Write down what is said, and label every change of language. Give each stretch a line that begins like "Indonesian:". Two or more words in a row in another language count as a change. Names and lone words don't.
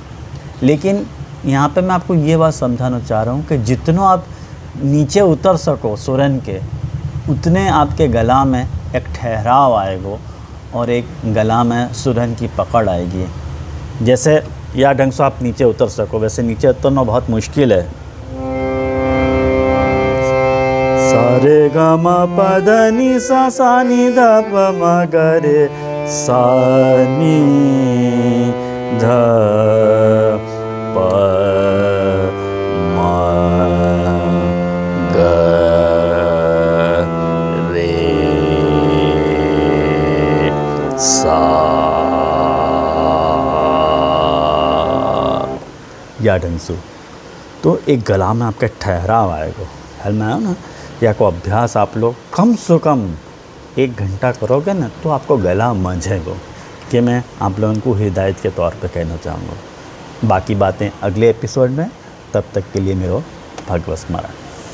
Hindi: लेकिन यहाँ पे मैं आपको ये बात समझाना चाह रहा हूँ कि जितना आप नीचे उतर सको सुरन के, उतने आपके गला में एक ठहराव आएगा और एक गला में सुरन की पकड़ आएगी। जैसे या ढंग से आप नीचे उतर सको, वैसे नीचे उतरना बहुत मुश्किल है। सा रे ग म प ध नि सा, सा नि ध प म ग रे सा नि ध प म ग रे सा या ढंसू। तो एक गला में आपके ठहराव आएगा, ख्याल में आया ना। या को अभ्यास आप लोग कम से कम 1 घंटा करोगे ना तो आपको गला मंझेगा, कि मैं आप लोगों को हिदायत के तौर पे कहना चाहूँगा। बाकी बातें अगले एपिसोड में, तब तक के लिए मेरा भगवत स्मरण।